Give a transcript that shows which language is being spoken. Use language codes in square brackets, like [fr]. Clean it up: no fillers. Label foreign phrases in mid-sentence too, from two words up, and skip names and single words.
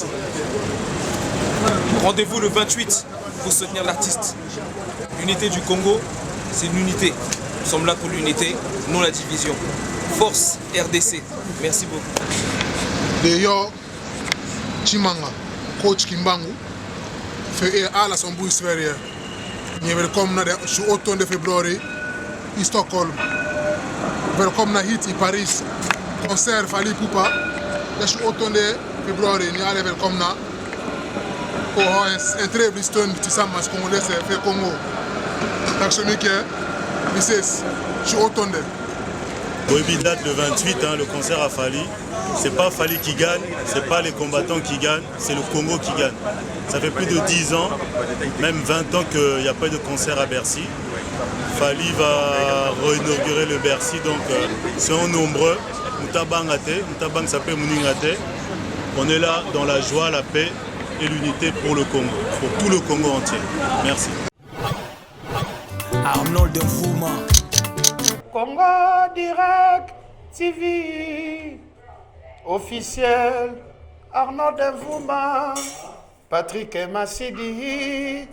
[fr] Rendez-vous le 28 pour soutenir l'artiste. L'unité du Congo, c'est l'unité. Nous sommes là pour l'unité, non la division. Force RDC. Merci beaucoup. D'ailleurs, Chimanga, coach Kimbangu, fait à la Somboui Sverige. [sv] Ni välkomna det 28 februari i Stockholm. Välkomna hit i Paris. Konsert Fali Poupa. Den 28 februari, ni alla är välkomna. Och ha en trevlig stund tillsammans kongoleser för Kongo. Tack så mycket. Vi ses 28. [fr] Boebi date le 28, hein, le concert à Fali. C'est pas Fali qui gagne, c'est pas les combattants qui gagnent, c'est le Congo qui gagne. Ça fait plus de 10 ans, même 20 ans qu'il n'y a pas de concert à Bercy. Fali va réinaugurer le Bercy, donc soyons nombreux. Moutabang s'appelle Mouningate. On est là dans la joie, la paix et l'unité pour le Congo, pour tout le Congo entier. Merci. Arnold Nfouma. Congo Direct TV officiel, Arnold Nfouma, Patrick Massidi.